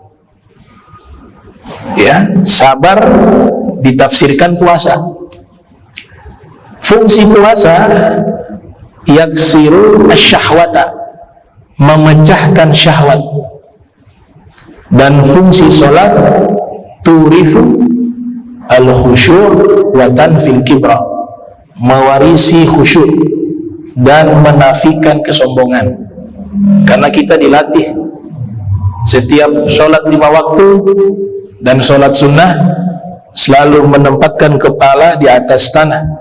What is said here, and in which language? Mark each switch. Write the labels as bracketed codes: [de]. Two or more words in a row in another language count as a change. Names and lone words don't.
[id] Ya, sabar ditafsirkan puasa. Fungsi puasa [ar] يكسر الشهوة, [id] memecahkan syahwat. Dan fungsi sholat [ar] تورث الخشوع وتنفي الكبر, [id] mewarisi khusyuk dan menafikan kesombongan. Karena kita dilatih setiap sholat 5 waktu dan sholat sunnah selalu menempatkan kepala di atas tanah.